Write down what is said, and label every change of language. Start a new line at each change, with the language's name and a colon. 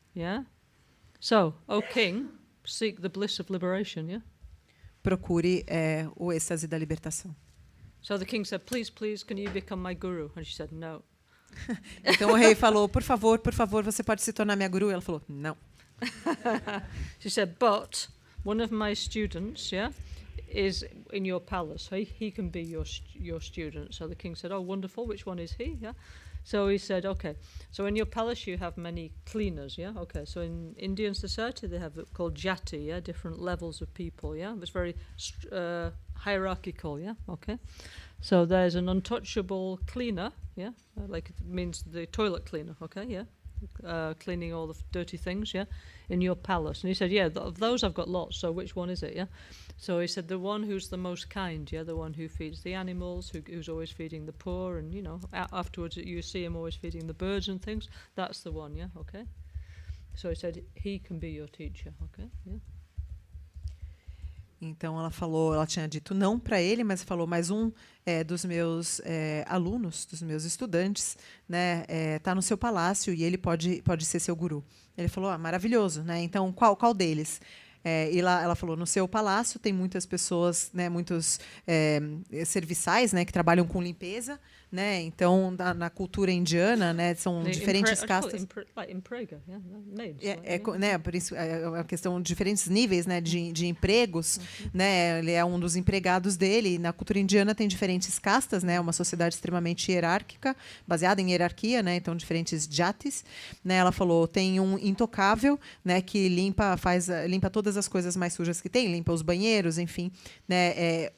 English: Yeah. So, O king, seek the bliss of liberation, yeah.
Portuguese: Procure o êxtase da libertação.
English: So the king said, "Please, can you become my guru?" And she said, "No."
Portuguese: Então o rei falou: por favor, você pode se tornar minha guru? Ela falou: não.
English: She said, "But one of my students, yeah, is in your palace. He can be your student." So the king said, "Oh, wonderful. Which one is he?" Yeah. So he said, "Okay. So in your palace you have many cleaners, yeah. Okay. So in Indian society they have called jati, yeah, different levels of people, yeah. It's very hierarchical, yeah. Okay. So there's an untouchable cleaner, yeah, like it means the toilet cleaner, okay, yeah." Cleaning all the dirty things, yeah, in your palace. And he said, "Yeah, of those I've got lots, so which one is it, yeah?" So he said, "The one who's the most kind, yeah, the one who feeds the animals, who's always feeding the poor, and, you know, afterwards you see him always feeding the birds and things, that's the one, yeah, okay?" So he said, "He can be your teacher, okay, yeah."
Portuguese: Então ela tinha dito não para ele, mas falou: mais um dos meus alunos, dos meus estudantes, né, tá no seu palácio e ele pode ser seu guru. Ele falou: maravilhoso, né? Então qual deles? E lá ela falou, no seu palácio tem muitas pessoas, né, muitos serviçais, né, que trabalham com limpeza, né? Então, na cultura indiana, né, são diferentes castas.
English: Like in Praga, yeah, maids.
Portuguese: Né, por isso é uma questão de diferentes níveis, né, de empregos, né? Ele é um dos empregados dele. E na cultura indiana tem diferentes castas, né? Uma sociedade extremamente hierárquica, baseada em hierarquia, né? Então diferentes jatis, né? Ela falou, tem um intocável, né, que limpa todas as coisas mais sujas que tem, limpa os banheiros, enfim, né?